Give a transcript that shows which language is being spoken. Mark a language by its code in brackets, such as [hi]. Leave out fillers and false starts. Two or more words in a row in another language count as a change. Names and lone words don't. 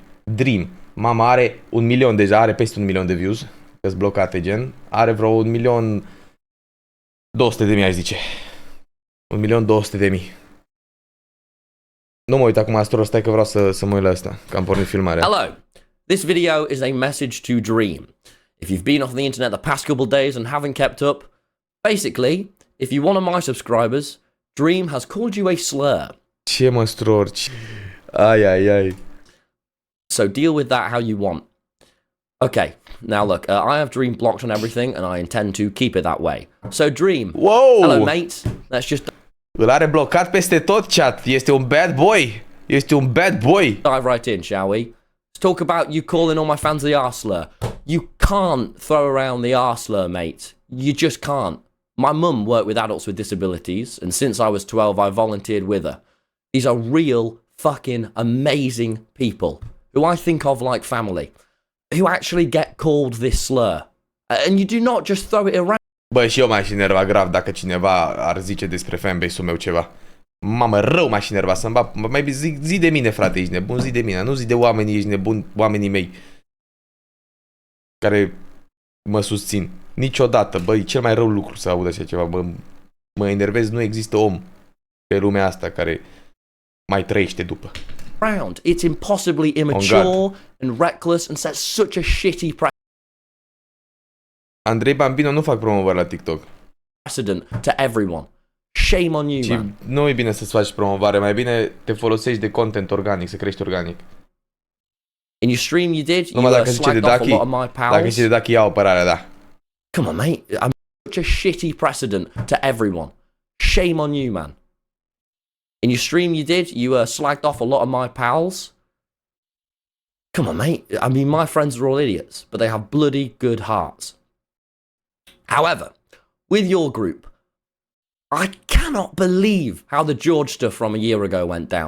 [ro] Dream. Mama are 1 milion deja, are peste 1 milion de views. Că-s blocate gen. Are vreo 1 milion 200 de mii, aș zice. 1 milion 200 de mii. Nu mă uit acum astroll, stai că vreau să mă uit la asta, că am pornit filmarea. [en] Hello. This video is a message to Dream. If you've been off the internet the past couple days and haven't kept up, basically, if you're one of my subscribers, Dream has called you a slur. [ro] Ce mă strorci? Ai. [en] So deal with that how you want. Okay, now look, I have Dream blocked on everything and I intend to keep it that way. So Dream, wow. Hello mate, let's just... [ro] Îl are blocat peste tot, chat. Este un [en] bad boy. [ro] Este un [en] bad boy. Dive right in, shall we? Let's talk about you calling all my fans the arslur. You can't throw around the arslur, mate. You just can't. My mum worked with adults with disabilities, and since I was 12, I volunteered with her. These are real, fucking amazing people, who I think of like family, who actually get called this slur. And you do not just throw it around. [ro] Bă, și eu m-aș enerva grav dacă cineva ar zice despre fanbase-ul meu ceva. Mamă, rău m-aș enerva să-mi bag. Mai zi de mine, frate, ești nebun, zi de mine. Nu zi de oamenii, ești nebun, oamenii mei care mă susțin. Niciodată, băi, cel mai rău lucru să aud așa ceva. Mă enervez, nu există om pe lumea asta care mai trăiește după. [en] It's impossibly immature and reckless and sets such a shitty [ro] Andrei Bambino nu fac promovări la TikTok. [en] Precedent to everyone. Shame on you, man. [ro] Nu e bine să-ți faci promovare, mai bine te folosești de content organic, să crești organic. [en] In your stream you did, [ro] numai dacă zice de Ducky, dacă zice de Ducky, ia apărarea, da. [en] Come on, mate. I'm such a shitty precedent to everyone. Shame on you, man. In your stream you did, you slagged off a lot of my pals. Come on, mate. I mean, my friends are all idiots, but they have bloody good hearts. However, with your group, I cannot believe how the George stuff from a year ago went down.